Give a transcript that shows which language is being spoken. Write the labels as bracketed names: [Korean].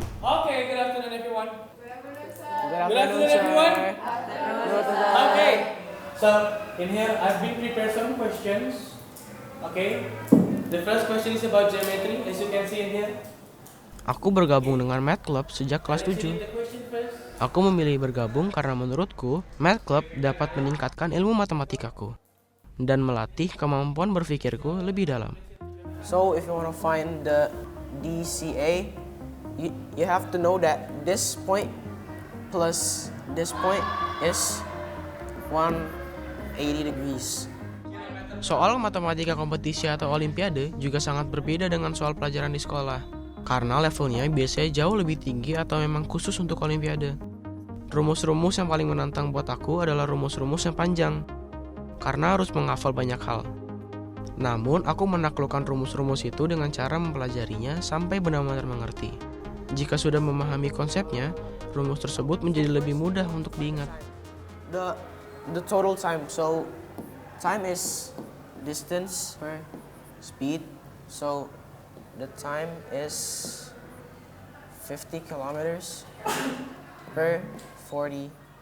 [English] Okay, good afternoon everyone. Good afternoon, everyone. Okay, so in here I've been prepared some questions. Okay, the first question is about geometry, as you can see in here. [Indonesian] Aku bergabung dengan Math Club sejak kelas 7. Aku memilih bergabung karena menurutku, Math Club dapat meningkatkan ilmu matematikaku dan melatih kemampuan berpikirku lebih dalam. [English] So if you want to find the DCA, you have to know that this point plus this point is 180 degrees. [Indonesian] Soal matematika kompetisi atau olimpiade juga sangat berbeda dengan soal pelajaran di sekolah, karena levelnya biasanya jauh lebih tinggi atau memang khusus untuk olimpiade. Rumus-rumus yang paling menantang buat aku adalah rumus-rumus yang panjang, karena harus menghafal banyak hal. Namun, aku menaklukkan rumus-rumus itu dengan cara mempelajarinya sampai benar-benar mengerti. Jika sudah memahami konsepnya, rumus tersebut menjadi lebih mudah untuk diingat. [English] The total time, so time is distance per speed, so the time is 50 kilometers per 40.